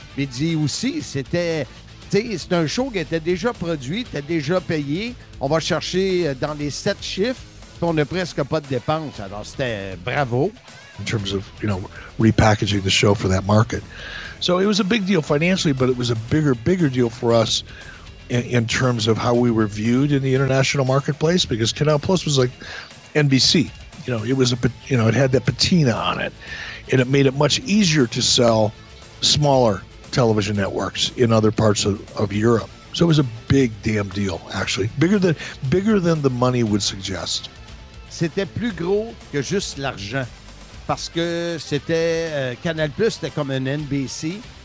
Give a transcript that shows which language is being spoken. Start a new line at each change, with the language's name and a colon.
French: Mais il dit aussi, c'est un show qui était déjà produit, était déjà payé. On va chercher dans les 7 chiffres, puis on n'a presque pas de dépenses. Alors, c'était bravo.
English: In terms of, repackaging the show for that market. So it was a big deal financially, but it was a bigger deal for us in terms of how we were viewed in the international marketplace, because Canal Plus was like NBC. It had that patina on it, and it made it much easier to sell smaller television networks in other parts of Europe. So it was a big damn deal, actually. Bigger than the money would suggest.
French: C'était plus gros que juste l'argent. Parce que c'était Canal+, c'était comme un NBC.